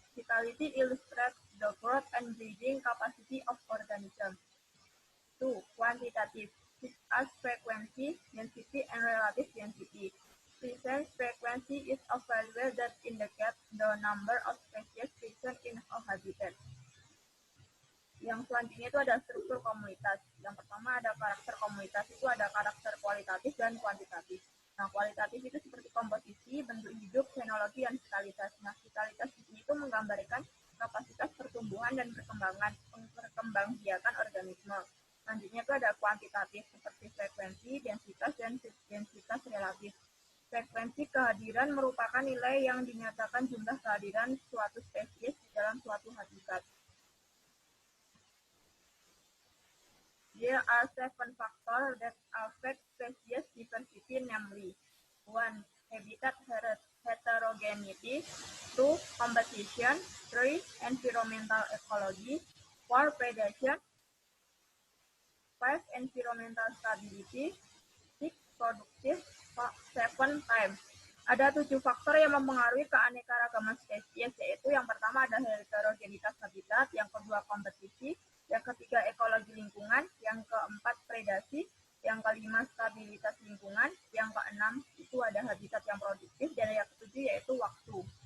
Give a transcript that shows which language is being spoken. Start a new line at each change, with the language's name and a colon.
English: Vitality illustrates the growth and breeding capacity of organisms. 2. Quantitative. This as frequency, density, and relative density. Presence frequency is a value that indicates the number of species present in a habitat.
Indonesian: Yang selanjutnya itu ada struktur komunitas. Yang pertama ada karakter komunitas, itu ada karakter kualitatif dan kuantitatif. Nah, kualitatif itu seperti komposisi, bentuk hidup, fenologi, dan vitalitas. Nah, vitalitas itu menggambarkan kapasitas pertumbuhan dan perkembangbiakan organisme. Selanjutnya itu ada kuantitatif seperti frekuensi, densitas, dan densitas relatif. Frekuensi kehadiran merupakan nilai yang dinyatakan jumlah kehadiran suatu spesies di dalam suatu habitat.
English: There are 7 factors that affect species diversity, namely 1. Habitat heterogeneity, 2. Competition, 3. Environmental ecology, 4. Predation, 5. Environmental stability, 6. Productive, 7. Time.
Indonesian: Ada 7 faktor yang mempengaruhi keanekaragaman spesies, yaitu yang pertama ada heterogenitas habitat, yang kedua kompetisi, yang ketiga ekologi lingkungan, yang keempat predasi, yang kelima stabilitas lingkungan, yang keenam itu ada habitat yang produktif, dan yang ketujuh yaitu waktu.